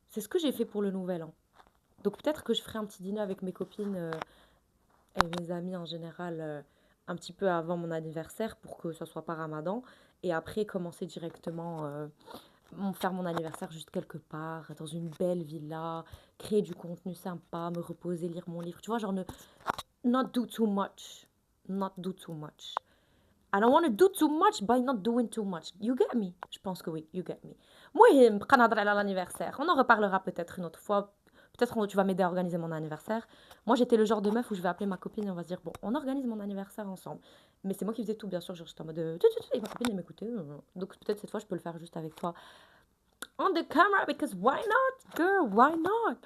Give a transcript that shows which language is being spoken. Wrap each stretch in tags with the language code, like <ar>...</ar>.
<fr>C'est ce que j'ai fait pour le nouvel an. Donc peut-être que je ferai un petit dîner avec mes copines et mes amis en général un petit peu avant mon anniversaire pour que ça soit pas Ramadan. Et après, commencer directement faire mon anniversaire juste quelque part, dans une belle villa, créer du contenu sympa, me reposer, lire mon livre. Tu vois, genre,</fr> <en>not do too much. Not do too much. I don't want to do too much by not doing too much. You get me?</en> <fr>Je pense que oui,</fr> <en>you get me.</en> <fr>Moi,</fr> <ar>بقى نهضر على</ar> <fr>l'anniversaire. On en reparlera peut-être une autre fois. Peut-être tu vas m'aider à organiser mon anniversaire. Moi, j'étais le genre de meuf où je vais appeler ma copine et on va se dire, bon, on organise mon anniversaire ensemble. Mais c'est moi qui faisais tout, bien sûr. Genre, j'étais en mode, et ma copine, elle m'écoutait. Donc, peut-être cette fois, je peux le faire juste avec toi</fr> <en>on the camera because why not, girl, why not?</en>